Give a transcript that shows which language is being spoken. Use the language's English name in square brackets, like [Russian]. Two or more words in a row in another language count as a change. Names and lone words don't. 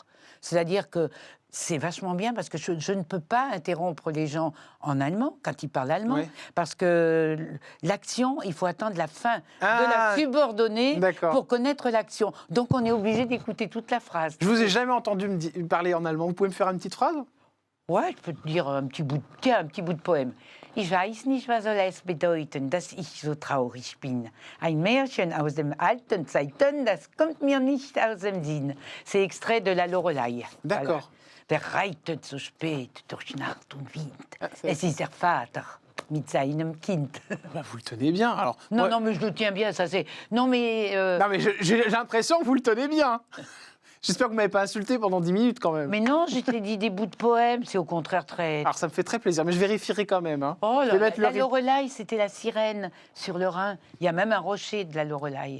[French] C'est-à-dire que c'est vachement bien parce que je ne peux pas interrompre les gens en allemand quand ils parlent allemand. Oui. Parce que l'action, il faut attendre la fin de Ah, la subordonnée d'accord. pour connaître l'action. Donc on est obligé d'écouter toute la phrase. Je vous ai jamais entendu parler en allemand. Vous pouvez me faire une petite phrase? Ouais, je peux te dire un petit bout de poème. [German] Ich weiß nicht, was soll es bedeuten, dass ich so traurig bin. Ein Märchen aus dem alten Zeiten, das kommt mir nicht aus dem Sinn. [French] C'est extrait de la Loreley. D'accord. [German] Wer reitet so spät durch Nacht und Wind? [French] Ah, c'est- [German] Es ist der Vater mit seinem Kind. [French] Bah, vous le tenez bien, alors. Non, Ouais. non, mais je le tiens bien, ça c'est... Non, mais... Non, mais j'ai l'impression que vous le tenez bien. J'espère que vous ne m'avez pas insulté pendant 10 minutes quand même. Mais non, je t'ai dit des bouts de poèmes, c'est au contraire très... Alors, ça me fait très plaisir, mais je vérifierai quand même. Hein. Oh Je là vais là, mettre la le Loreley, c'était la sirène sur le Rhin. Il y a même un rocher de la Loreley.